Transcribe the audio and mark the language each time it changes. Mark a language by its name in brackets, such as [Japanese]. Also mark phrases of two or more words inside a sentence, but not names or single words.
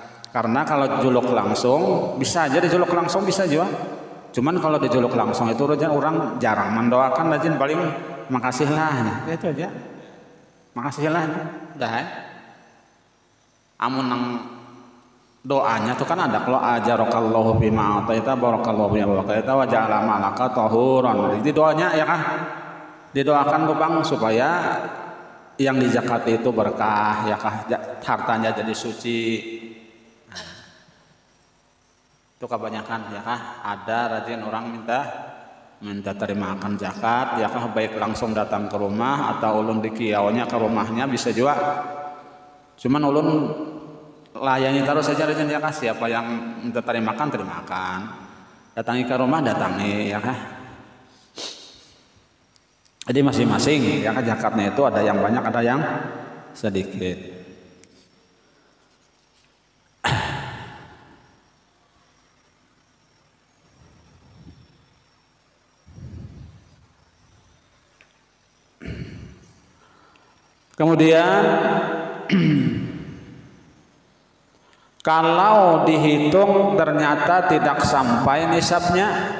[Banjar] Karena kalau juluk langsung bisa aja dijuluk langsung bisa juga. Cuman kalau dijuluk langsung itu orang jarang mendoakan, rajin paling makasihlah itu aja. Makasihlah dah. Amun nang doanya tuh kan ada kalau [Arabic] أجرك الله بما أعطيت بارك الله بما أعطيت وجعل مالك طهورا. [Banjar] Jadi doanya ya kah? Didoakan ke bang supaya yang dizakati itu berkah ya kah? Hartanya jadi suci. Itu kebanyakan ya kah? Ada rajin orang minta terimakan zakat ya kah, baik langsung datang ke rumah atau ulun di kiaunya ke rumahnya bisa juga. Cuman ulun layani terus saja rajin ya kah, siapa yang minta terimakan datangi ke rumah datangi ya kah. Jadi masing-masing ya kah zakatnya itu ada yang banyak ada yang sedikit. Kemudian kalau dihitung ternyata tidak sampai nisabnya,